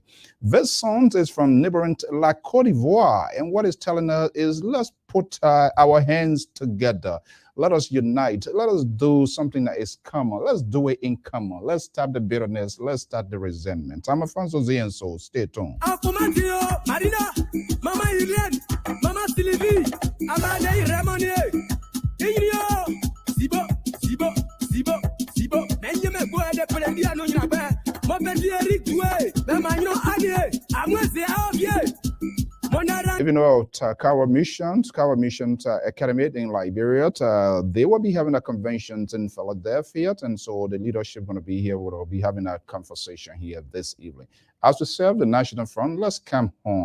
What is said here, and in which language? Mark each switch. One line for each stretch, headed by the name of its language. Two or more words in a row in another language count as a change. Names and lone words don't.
English: This song is from neighboring La Côte d'Ivoire, and what it's telling us is let's put our hands together. Let us unite. Let us do something that is common. Let's do it in common. Let's stop the bitterness. Let's stop the resentment. I'm Afonso Z, and so stay tuned. Marina, Mama Irene, Mama Sylvie, Amanda Ramone, Ingrio, Sibo, Benjamin Boy, Pelandiano Yaba, Mobendi Eric Dway, Bemano Ade, Amwese Avie. Even though Carver Missions Academy in Liberia, they will be having a convention in Philadelphia, and so the leadership going to be here. We'll be having a conversation here this evening. As we serve the National Front, let's come home.